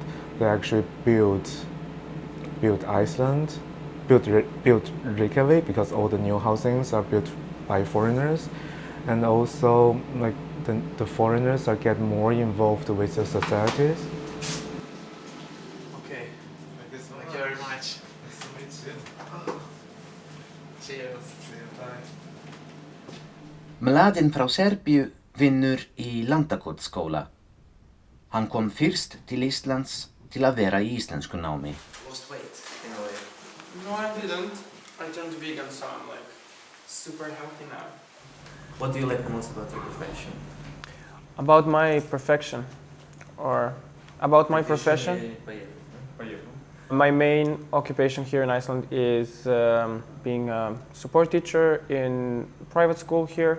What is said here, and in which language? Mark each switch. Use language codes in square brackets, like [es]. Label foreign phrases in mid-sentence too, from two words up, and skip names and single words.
[en] They actually built Iceland, built Reykjavik because all the new housings are built by foreigners, and also like the foreigners are getting more involved with the societies. Okay. Thank you very much. Nice to meet you. Cheers. Bye. [is] Mladen frá Serbíu vinnur í Landakotsskóla. Hann kom fyrst til Íslands til að vera í íslensku námi. [en] Lost weight in a way. No, I didn't. I turned vegan, so I'm like super healthy now. What do you like the most about your profession? About my profession, or about my profession? My main occupation here in Iceland is being a support teacher in private school here.